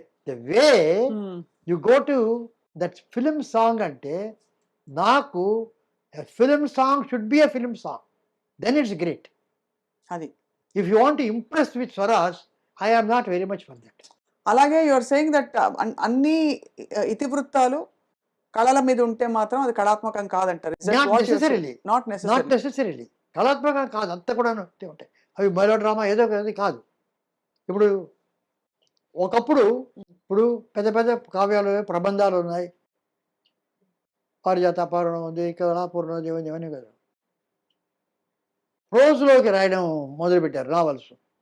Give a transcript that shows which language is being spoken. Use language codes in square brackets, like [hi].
[en] the way you go to that film song [te] అంటే, నాకు [en] Film song should be a film song, then it's great. [te] అది [en] If you want to impress with swaras, I am not very much for that. [te] అలాగే [en] your saying that [te] అన్ని ఇతివృత్తాలు కళల మీద ఉంటే మాత్రం అది కళాత్మకం కాదంటారు. [en] Not necessarily. Not Not necessarily. [te] కళాత్మకం కాదు, అంతా కూడా ఉంటాయి. అవి మెలో డ్రామా ఏదో అది కాదు. ఇప్పుడు ఒకప్పుడు ఇప్పుడు పెద్ద పెద్ద కావ్యాలు ప్రబంధాలు ఉన్నాయి, పారిజాత పారణం ఉంది, కళాపూర్ణం ఉంది, ఇవన్నీ కదా ప్రోజ్లోకి రాయడం మొదలుపెట్టారు నావల్స్.